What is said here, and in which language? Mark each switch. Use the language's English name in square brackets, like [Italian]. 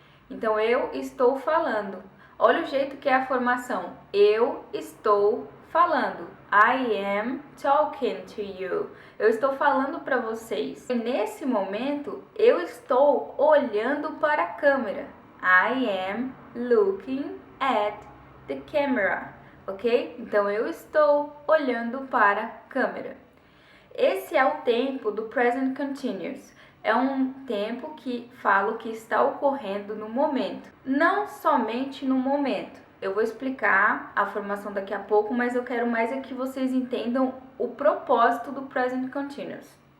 [Portuguese] Então, eu estou falando. Olha o jeito que é a formação. Eu estou falando. [English] I am talking to you. [Portuguese] Eu estou falando para vocês. E nesse momento, eu estou olhando para a câmera. [English] I am looking at the camera. Ok? [Portuguese] Então, eu estou olhando para a câmera. Esse é o tempo do Present Continuous. É um tempo que falo que está ocorrendo no momento. Não somente no momento. Eu vou explicar a formação daqui a pouco, mas eu quero mais é que vocês entendam o propósito do Present Continuous.